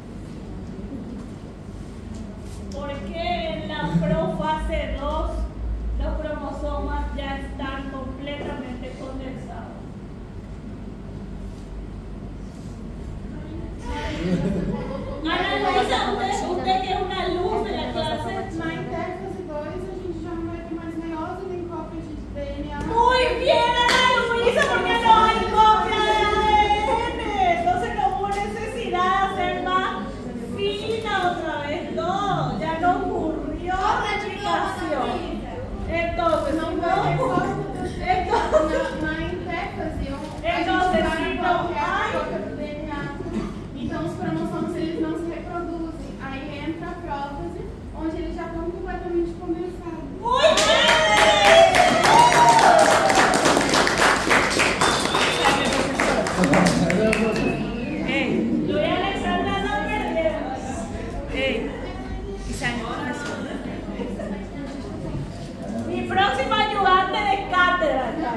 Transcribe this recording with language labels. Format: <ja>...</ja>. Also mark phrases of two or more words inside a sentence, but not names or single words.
<es>Porque en la profase 2 los cromosomas ya están completamente condensados. Ana Luisa, usted que es una luz de la clase.</es> <pt>Na interfase 2, a gente já não vai ter mais meiose nem cópia de DNA.</pt> <es>Muy bien, Ana Luisa, porque no hay copia de ADN. Entonces no hubo necesidad de hacer más fina otra vez. No, ya no ocurrió replicación. Entonces,</es> <pt>Não</pt> <es>no,</es> <pt>vai ter cópia</pt> <es>entonces,</es> <pt>na interfase.</pt> <es>Entonces,</es> <pt>a se gente não vai vai- a cópia do DNA. Então, os cromossomos eles não se reproduzem. Aí entra a prófase, onde eles já estão completamente condensados.</pt> <es>muy bien. Yo y Alexandra no perdemos. Mi próxima ayudante de cátedra.</es>